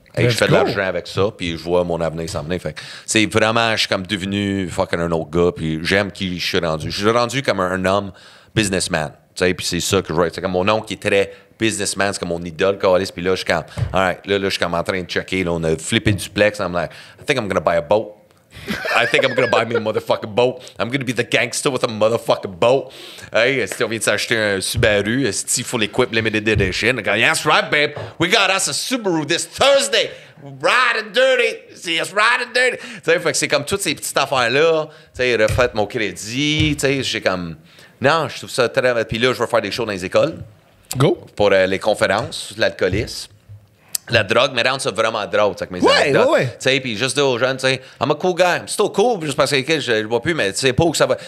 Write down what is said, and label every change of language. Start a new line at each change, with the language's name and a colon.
French: Et je fais de l'argent avec ça. Puis je vois mon avenir s'en venir. Fait que c'est vraiment, je suis comme devenu fucking un autre gars. Puis j'aime qui je suis rendu. Je suis rendu comme un homme businessman. Tu sais, puis c'est ça que je vois. C'est comme mon oncle qui est très businessman, c'est comme mon idole, calice. Puis là, je suis comme, all right, là, je suis comme en train de checker. Là, on a flippé duplex.
English: I'm like, I think I'm gonna buy a boat. I think I'm gonna buy me a motherfucking boat. I'm gonna be the gangster with a motherfucking boat.
French: Hey, si on vient de s'acheter un Subaru, il faut l'équipe limited edition.
English: Go, that's right, babe. We got us a Subaru this Thursday. Ride and dirty. See us ride and dirty.
French: Tu sais, fait que c'est comme toutes ces petites affaires-là. Tu sais, refaites mon crédit. Tu sais, j'ai comme, non, je trouve ça très. Puis là, je vais faire des shows dans les écoles.
English: Go.
French: Pour les conférences, l'alcoolisme. La drogue, mais rendre ça vraiment drôle, avec mes anecdotes. Ouais. Tu sais, puis juste dire aux jeunes, tu sais,
English: I'm a cool guy. I'm still cool,
French: juste parce que je bois plus, mais tu sais pas où ça va.